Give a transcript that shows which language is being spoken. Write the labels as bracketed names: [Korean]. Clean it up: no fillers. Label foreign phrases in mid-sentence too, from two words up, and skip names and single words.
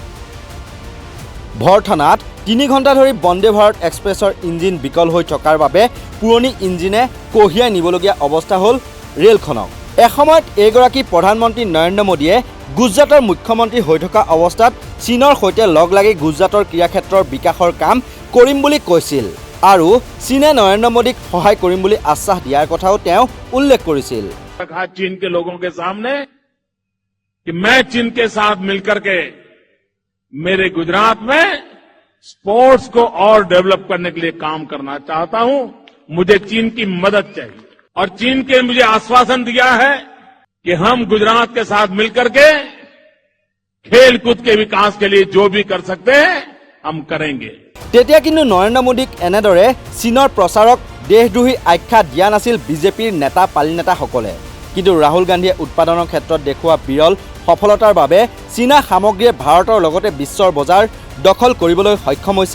[Assamese] ভৰ থানাত 3 ঘণ্টা ধৰি বন্দে ভাৰত এক্সপ্ৰেছৰ ইঞ্জিন বিকল হৈ থকাৰ বাবে পুৰণি ইঞ্জিনে কঢ়িয়াই নিবলগীয়া অৱস্থা হ'ল ৰেলখনক। এসময়ত এইগৰাকী প্ৰধানমন্ত্ৰী নৰেন্দ্ৰ মোদীয়ে গুজৰাটৰ মুখ্যমন্ত্ৰী হৈ থকা অৱস্থাত চীনৰ সৈতে লগ লাগি গুজৰাটৰ ক্ৰীড়াক্ষেত্ৰৰ বিকাশৰ কাম কৰিম বুলি কৈছিল আৰু চীনে নৰেন্দ্ৰ মোদীক সহায় কৰিম বুলি আশ্বাস দিয়াৰ কথাও তেওঁ উল্লেখ কৰিছিল। [Hindi] चीन के लोगों के सामने कि मैं चीन के साथ मिलकर के मेरे गुजरात में स्पोर्ट्स को और डेवलप करने के लिए काम करना चाहता हूं, मुझे चीन की मदद चाहिए। और चीन के मुझे आश्वासन दिया है कि हम गुजरात के साथ मिलकर के खेल कूद के विकास के लिए जो भी कर सकते हैं हम करेंगे। [Assamese] তেতিয়া কিন্তু নৰেন্দ্ৰ মোদীক এনেদৰে চীনৰ প্ৰচাৰক দেশদ্ৰোহী আখ্যা দিয়া নাছিল বিজেপিৰ নেতা পালি নেতাসকলে। কিন্তু ৰাহুল গান্ধীয়ে উৎপাদনৰ ক্ষেত্ৰত দেখুওৱা বিৰল সফলতাৰ বাবে চীনা সামগ্ৰীয়ে ভাৰতৰ লগতে বিশ্বৰ বজাৰ দখল কৰিবলৈ সক্ষম হৈছে।